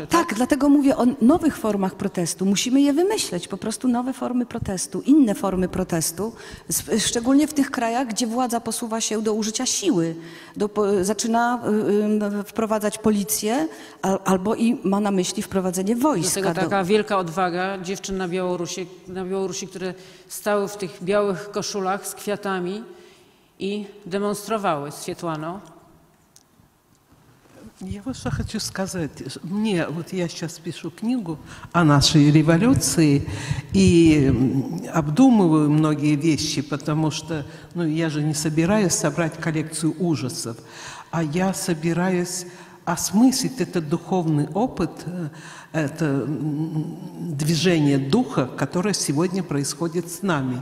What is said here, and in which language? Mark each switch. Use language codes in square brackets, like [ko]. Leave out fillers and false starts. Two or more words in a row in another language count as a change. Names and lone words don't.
[pl] Tak, dlatego mówię o nowych formach protestu. Musimy je wymyśleć, po prostu nowe formy protestu, inne formy protestu, szczególnie w tych krajach, gdzie władza posuwa się do użycia siły, zaczyna wprowadzać policję albo i ma na myśli wprowadzenie wojska. Do tego taka wielka odwaga dziewczyn na Białorusi, które stały w tych białych koszulach z kwiatami i demonstrowały z Светлаną. [ru] Я вот что хочу сказать. Вот я сейчас пишу книгу о нашей революции и обдумываю многие вещи, потому что я же не собираюсь собрать коллекцию ужасов, а я собираюсь осмыслить этот духовный опыт, это движение духа, которое сегодня происходит с нами.